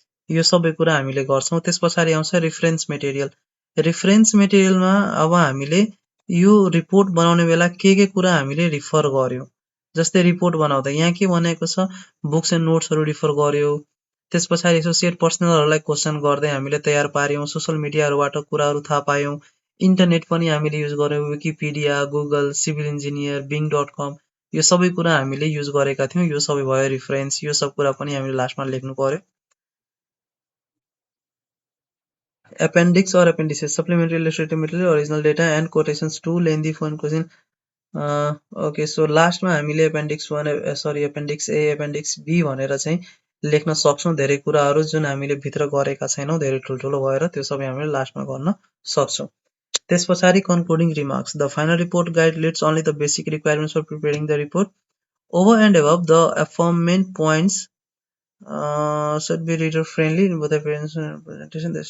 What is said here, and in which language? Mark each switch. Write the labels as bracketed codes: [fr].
[ne] यो सबै कुरा हामीले गर्छौं त्यसपछि आउँछ रेफरेन्स मेटेरियल रेफरेन्स मेटेरियलमा अब हामीले यो रिपोर्ट बनाउने बेला के कुरा हामीले रिफर गर्यौं जस्तै रिपोर्ट बनाउँदा यहाँ के भनेको छ बुक्स एन्ड नोट्सहरु रिफर गर्यो त्यसपछि एसोसिएट पर्सनलहरुलाई क्वेशन गर्दै हामीले तयार पार्यौं सोशल मिडियाहरुबाट कुराहरु थाहा पायौं इन्टरनेट पनि हामीले युज गर्यौं Wikipedia Google civil engineer bing.com यो सबै कुरा हामीले युज गरेका थियौं यो सबै भयो रेफरेन्स यो सब कुरा पनि हामीले लास्टमा लेख्नु पर्यो [en] appendix or appendices, supplementary illustrative material, original data and quotations too lengthy for question. [ne] Okay so लास्टमा हामीले appendix 1 sorry appendix A appendix be भनेर चाहिँ लेख्न सक्छौँ धेरै कुराहरू जुन हामीले भित्र गरेका छैनौँ धेरै ठुल्ठुलो भएर त्यो सबै हामीले लास्टमा गर्न सक्छौँ त्यस पछाडि concluding remarks the final report guide लिट्स [en] only the basic requirements for preparing the report over and above the aforementioned points should be reader friendly in both appearance and presentation.